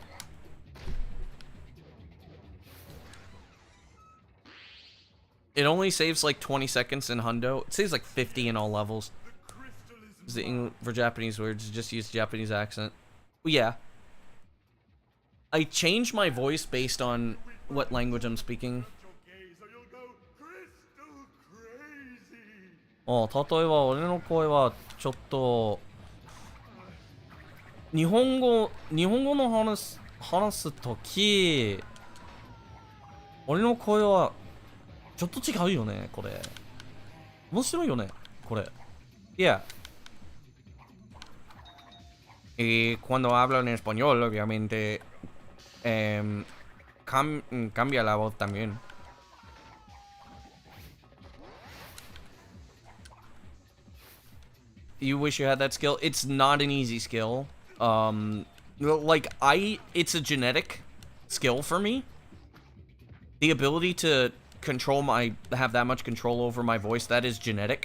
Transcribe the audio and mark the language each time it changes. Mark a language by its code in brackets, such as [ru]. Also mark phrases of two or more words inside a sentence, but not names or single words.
[en] It only saves like 20 seconds in Hundo. It saves like 50 in all levels. For Japanese words, just use Japanese accent. Well, yeah. I change my voice based on what language I'm speaking. [ja] 例えば俺の声はちょっと日本語の話すとき俺の声はちょっと違うよねこれ面白いよねこれ Yeah. [es] Y cuando hablo en español, obviamente, cambia la voz también. [en] You wish you had that skill? It's not an easy skill. Like, it's a genetic skill for me. The ability to have that much control over my voice, that is genetic.